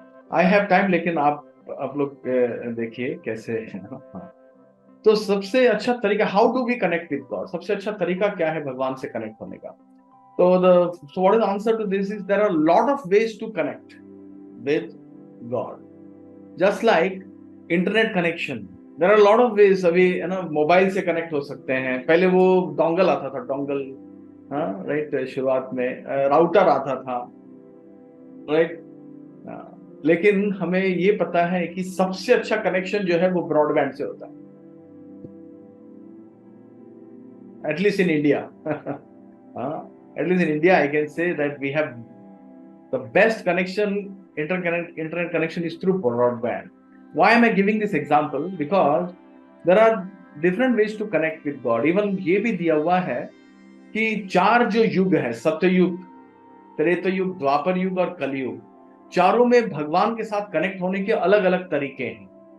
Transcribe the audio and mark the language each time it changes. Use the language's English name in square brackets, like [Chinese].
[English] I have time, [Hindi] लेकिन आप लोग देखिए कैसे. तो सबसे अच्छा तरीका, [English] how do we connect with God, [Hindi] सबसे अच्छा तरीका क्या है भगवान से कनेक्ट होने का. [English] So what is the answer to this is there are a lot of ways to connect with God. Just like internet connection, there are a lot of ways. [Hindi] अभी है ना मोबाइल से कनेक्ट हो सकते हैं. पहले वो डोंगल आता था, डोंगल, हाँ राइट, शुरुआत में राउटर आता था, राइट. लेकिन हमें ये पता है कि सबसे अच्छा कनेक्शन जो है वो ब्रॉडबैंड से होता है, at least in India. [English] At least in India, I can say that we have the best connection, internet connection is through broadband. Why am I giving this example? Because there are different ways to connect with God. [Hindi] Even ये भी दिया हुआ है कि 4 जो युग है, सत्ययुग, त्रेतायुग, द्वापर युग और कलयुग, चारों में भगवान के साथ कनेक्ट होने के अलग अलग तरीके हैं.